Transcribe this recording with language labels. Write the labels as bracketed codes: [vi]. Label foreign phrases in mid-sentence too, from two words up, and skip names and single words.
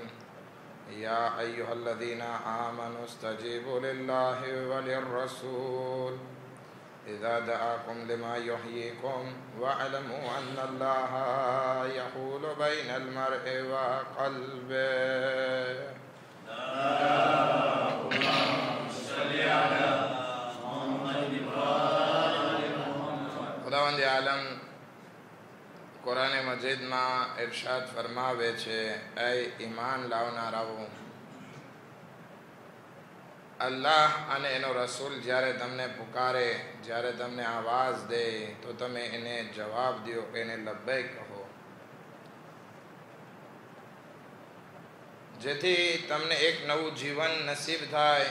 [ar] يا أيها الذين آمنوا استجيبوا لله وللرسول إذا دعاكم لما يحييكم واعلموا أن الله يحول بين المرء وقلبه. [gu] ખુદાવંદ આલમ કુરાન મજીદમાં ઇરશાદ ફરમાવે છે, એ ઈમાન લાવનારાઓ, અલ્લાહ અને એનો રસૂલ જ્યારે તમને પુકારે, જ્યારે તમને આવાજ દે તો તમે એને જવાબ દો, એને લબ્બૈક કહો, જેથી તમને એક નવું જીવન નસીબ થાય.